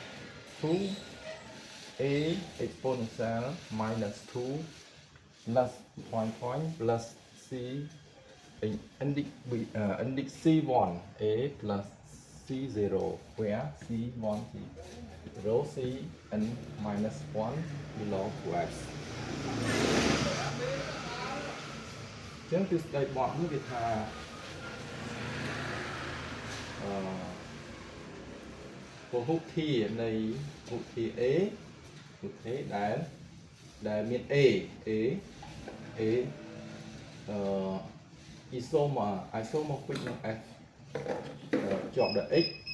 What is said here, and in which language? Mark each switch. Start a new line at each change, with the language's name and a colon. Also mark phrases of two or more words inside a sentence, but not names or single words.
English: 2a exponential minus 2 plus point plus C index C1 a plus C0 where C1 0 C n minus 1 belong to X
Khmer: ចឹងទិសដៅបទនេះគេថា ពហុធានៃពហុធា A ពហុធាដែលមាន A isomorphic នឹង F ជាប់ដល់ X